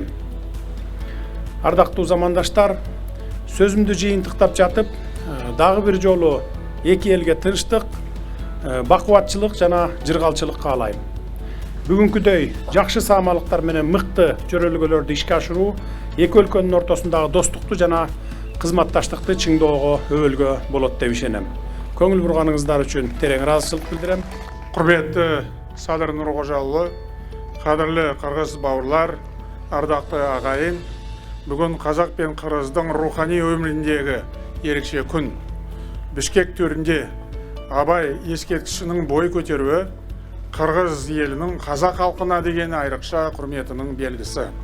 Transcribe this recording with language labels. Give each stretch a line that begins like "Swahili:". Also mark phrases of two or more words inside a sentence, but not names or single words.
Kyrgyz: Ардактуу замандаштар, сөзүмдү жыйынтыктап жатып, дагы бир жолу эки элге тынчтык, бакубатчылык жана жыргалчылык каалайм. бүгүнкүдөй жакшы саамалыктар менен мыкты жөрөлгөлөрдү ишке ашыруу эки өлкөнүн ортосундагы достукту жана кызматташтыкты чыңдоого өбөлгө болот деп ишенем. Көңүл бурганыңыздар үчүн терең ыраазычылык билдирем.
Kazakh: Құрметті Садыр Нұрғожаұлы, қадірлі қырғыз бауырлар, ардақты ағайын, бүгін қазақ пен қырғыздың рухани өміріндегі ерекше күн. Бішкек төрінде Абай ескерткішінің бой көтеруі қырғыз елінің қазақ халқына деген айрықша құрметінің белгісі.